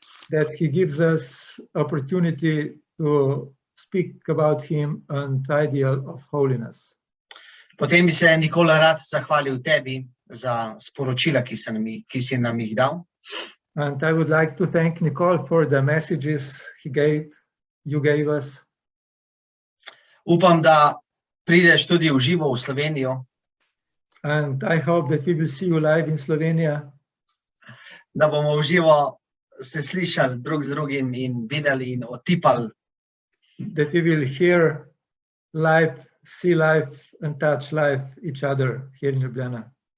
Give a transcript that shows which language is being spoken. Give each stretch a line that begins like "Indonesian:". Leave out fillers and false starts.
English: That he gives us opportunity to speak about him and ideal of holiness.
Slovenian: Potem bi se Nikola rad zahvalil tebi za sporočila, ki si nam jih dal.
English: And I would like to thank Nicole for the messages you gave us.
Slovenian: Upam, da prideš tudi v živo v Slovenijo,
English: And I hope that we will see you live in Slovenia,
Slovenian: da bomo v živo se slišali drug z drugim in videli in otipali.
English: that we will hear live, see live, and touch live each other here in Ljubljana.